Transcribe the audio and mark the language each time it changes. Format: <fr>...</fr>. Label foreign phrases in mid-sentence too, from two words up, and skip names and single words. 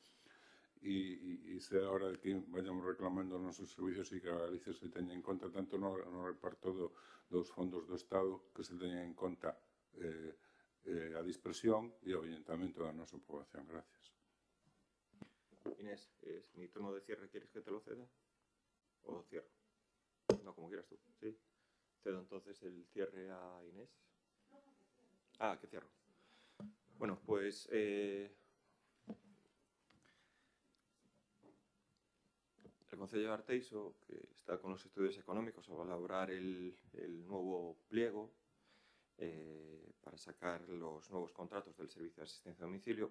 <gl>E se agora que vayamos reclamando os nosos servicios e que a Galicia se teña en conta tanto no reparto dos fondos do Estado que se teña en conta a dispersión e o avellentamento da nosa poboación.</gl> <es>Gracias. Inés, mi turno de cierre, ¿quieres que te lo ceda? ¿O cierro? No, como quieras tú. ¿Sí? Cedo entonces el cierre a Inés. Ah, que cierro. Bueno, pues el Concello de Arteixo, que está con los estudios económicos, va a elaborar el nuevo pliego para sacar los nuevos contratos del servicio de asistencia a domicilio.</es>